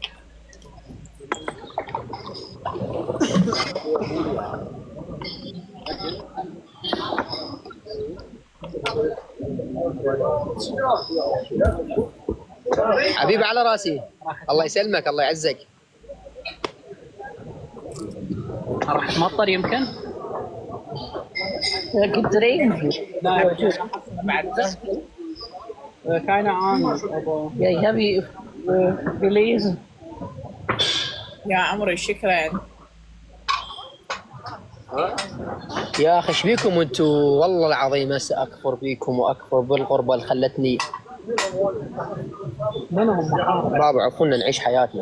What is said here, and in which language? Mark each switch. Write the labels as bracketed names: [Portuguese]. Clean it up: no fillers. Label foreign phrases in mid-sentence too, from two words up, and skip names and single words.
[Arabic] حبيبي على راسي. الله يسلمك الله يعزك. راح تمطر يمكن؟ [German] Ja, gibt Regen. [Arabic] لا كان عامل. [German] Ja, ich habe gelesen. [Arabic] يا عمري شكرا. يا اخي ايش بيكم انتم والله العظيم هسه اكفر بيكم واكفر بالغربه اللي خلتني. بابا عفونا نعيش حياتنا.